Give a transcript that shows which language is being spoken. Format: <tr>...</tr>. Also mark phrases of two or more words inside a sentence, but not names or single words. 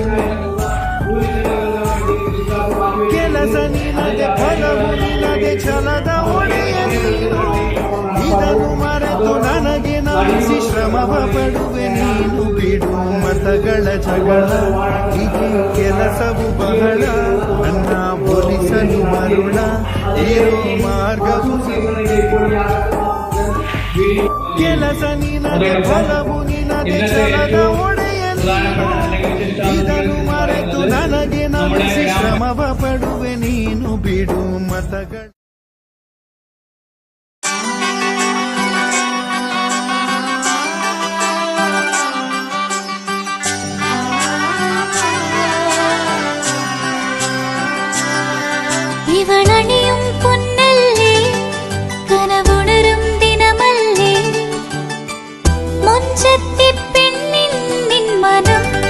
<kn>ಕೆಲಸ ನಿನಗೆ ಫಲವು ನಿನಗೆ ಛಲದ ಒಡೆಯ ನೀನು ಇದನ್ನು ಮರೆತು ನನಗೆ ನಮಿಸಿ ಶ್ರಮವ ಪಡುವೆ ನೀನು ಬಿಡು ಮತಗಳ ಜಗಳ ಇದು ಕೆಲಸವು ಬಹಳ ನನ್ನ ಹೋಲಿಸಲು ಮರುಳ ಇರೋ ಮಾರ್ಗವು ಕೆಲಸ ನಿನಗೆ ಫಲವು ನಿನಗೆ ಛಲದ ಒಡೆಯ ನೀನು ಇದನ್ನು ಮರೆತು ನನಗೆ ನಮಿಸಿ ಶ್ರಮವ ಪಡುವೆ ನೀನು ಬಿಡು ಮತಗಳ</kn> <ml>ഇവളണിയും പൊന്നല്ലേ കനവുണരും ദിനമല്ലേ മുഞ്ചത്തി പെണ്ണിൻ നിൻ മനം</ml>